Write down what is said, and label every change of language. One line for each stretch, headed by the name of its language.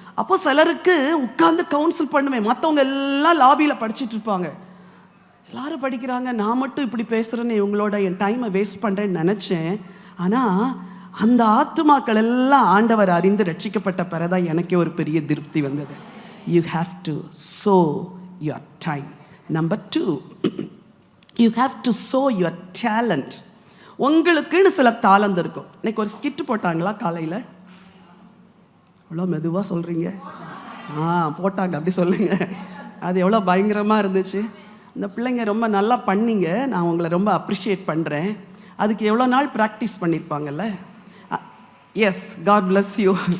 Tamil: அப்போ சிலருக்கு உட்காந்து கவுன்சில் பண்ணுவேன். மற்றவங்க எல்லாம் லாபியில் படிச்சுட்டு இருப்பாங்க, எல்லாரும் படிக்கிறாங்க, நான் மட்டும் இப்படி பேசுகிறேன்னு இவங்களோட என் டைமை வேஸ்ட் பண்ணுறேன்னு நினச்சேன். ஆனால் அந்த ஆத்துமாக்கள் எல்லாம் ஆண்டவர் அறிந்து ரட்சிக்கப்பட்ட பிறதான் எனக்கே ஒரு பெரிய திருப்தி வந்தது.
English: You have to sow your time. Number 2, you have to sow your talent.
Tamil: உங்களுக்குன்னு சில தாளந்து இருக்கும். இன்னைக்கு ஒரு ஸ்கிட் போட்டாங்களா காலையில்? எவ்வளோ மெதுவாக சொல்கிறீங்க. போட்டாங்க அப்படி சொல்லுங்க. அது எவ்வளோ பயங்கரமாக இருந்துச்சு. இந்த பிள்ளைங்க ரொம்ப நல்லா பண்ணீங்க, நான் உங்களை ரொம்ப அப்ரிஷியேட் பண்ணுறேன். அதுக்கு எவ்வளோ நாள் practice பண்ணியிருப்பாங்கல்ல.
English: Yes, God bless you.